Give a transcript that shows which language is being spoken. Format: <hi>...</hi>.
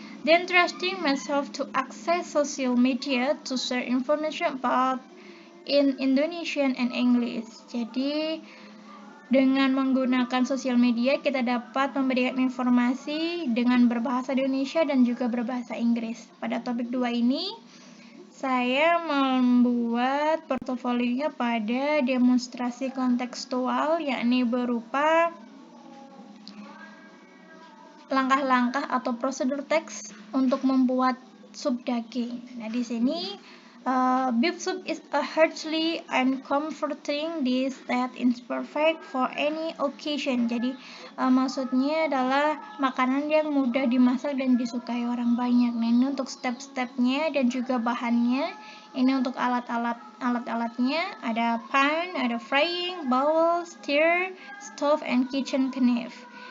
<en>Then trusting myself to access social media to share information about in Indonesian and English.</en> <id>Jadi dengan menggunakan sosial media kita dapat memberikan informasi dengan berbahasa Indonesia dan juga berbahasa Inggris. Pada topik 2 ini saya membuat portofolionya pada demonstrasi kontekstual, yakni berupa langkah-langkah atau prosedur teks untuk membuat sup daging.</id> <en>Nah, di sini beef soup is a hearty and comforting dish that is perfect for any occasion.</en> <id>Jadi maksudnya adalah makanan yang mudah dimasak dan disukai orang banyak. Nah, ini untuk step-stepnya dan juga bahannya. Ini untuk alat-alatnya, ada pan, ada frying, bowl, stir, stove, and kitchen knife.</id>